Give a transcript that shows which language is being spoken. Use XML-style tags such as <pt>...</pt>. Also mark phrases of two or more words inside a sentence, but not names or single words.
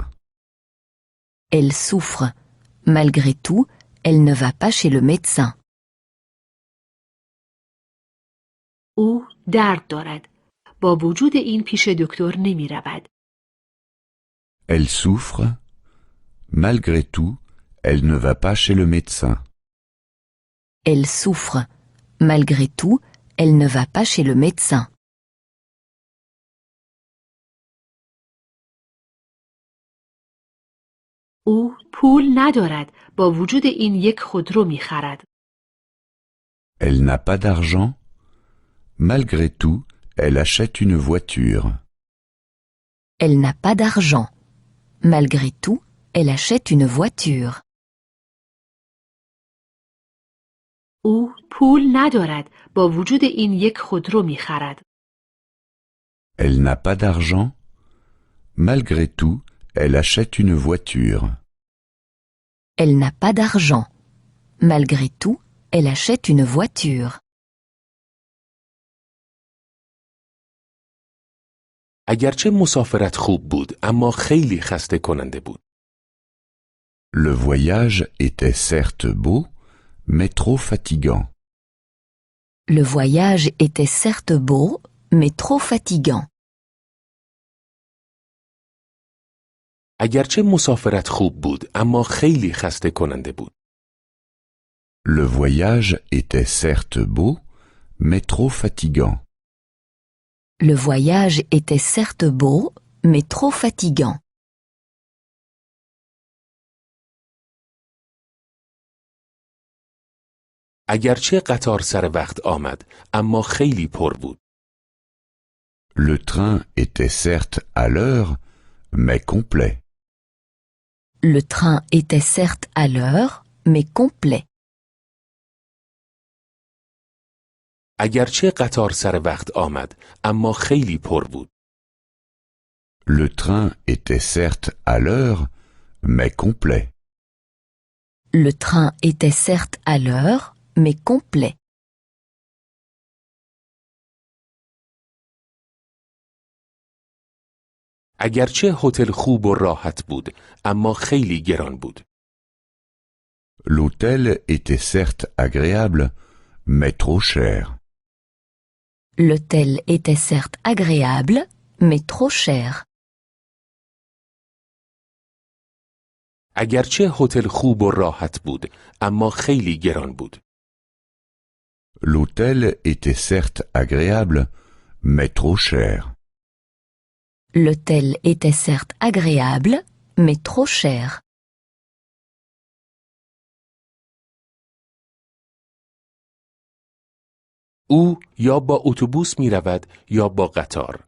<fr>Elle souffre. Malgré tout, elle ne va pas chez le médecin.</fr> <fa>او درد دارد. با وجود این پیش دکتر نمی رود.</fa> <fr>Elle souffre. Malgré tout, elle ne va pas chez le médecin. Elle souffre. Malgré tout, elle ne va pas chez le médecin.</fr> <fa>او پول ندارد. با وجود این یک خودرو می خرد.</fa> <fr>Elle n'a pas d'argent. Malgré tout, elle achète une voiture. Elle n'a pas d'argent. Malgré tout, elle achète une voiture.</fr> <fa>او پول ندارد. با وجود این یک خودرو می خرد.</fa> <fr>Elle n'a pas d'argent. Malgré tout, elle achète une voiture. Elle n'a pas d'argent. Malgré tout, elle achète une voiture.</fr> <fa>اگرچه مسافرت خوب بود اما خیلی خسته کننده بود.</fa> <fr>Le voyage était certes beau, mais trop fatigant. Le voyage était certes beau, mais trop fatigant.</fr> <fa>اگرچه مسافرت خوب بود اما خیلی خسته کننده بود.</fa> <fr>Le voyage était certes beau, mais trop fatigant. Le voyage était certes beau, mais trop fatigant.</fr> <fa>اگرچه قطار سر وقت آمد اما خیلی پر بود.</fa> <fr>Le train était certes à l'heure, mais complet. Le train était certes à l'heure, mais complet.</fr> <fa>اگرچه قطار سر وقت آمد اما خیلی پر بود.</fa> <fr>Le train était certes à l'heure, mais complet. Le train était certes à l'heure, mais complet.</fr> <fa>اگرچه هتل خوب و راحت بود اما خیلی گران بود.</fa> <fr>L'hôtel était certes agréable, mais trop cher. L'hôtel était certes agréable, mais trop cher.</fr> <fa>اگرچه هتل خوب و راحت بود اما خیلی گران بود.</fa> <fr>L'hôtel était certes agréable, mais trop cher. L'hôtel était certes agréable, mais trop cher.</fr> <fa>او یا با اتوبوس می رود یا با قطار.</fa>